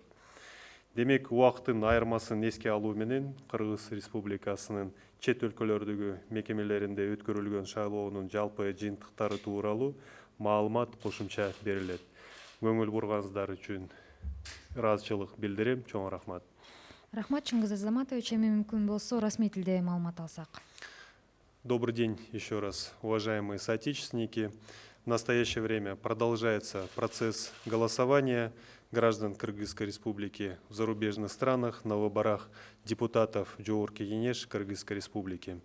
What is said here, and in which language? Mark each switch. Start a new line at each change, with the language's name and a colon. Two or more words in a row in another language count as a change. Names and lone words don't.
Kyrgyz: Демек, убакыттын айырмасын эске алуу менен Кыргыз Республикасынын чет өлкөлөрдөгү мекемелеринде өткөрүлгөн шайлоонун жалпы жыйынтыктары тууралуу маалымат кошумча берилет. Көңүл бурганыңыздар үчүн ыраазычылык билдирем. Чоң рахмат. Рахмат, Чыңгыз Азаматович. Эми мүмкүн болсо расмий тилде маалымат алсак.
Russian: Добрый день еще раз, уважаемые соотечественники. В настоящее время продолжается процесс голосования граждан Кыргызской Республики в зарубежных странах на выборах депутатов Жогорку Кеңеш Кыргызской Республики.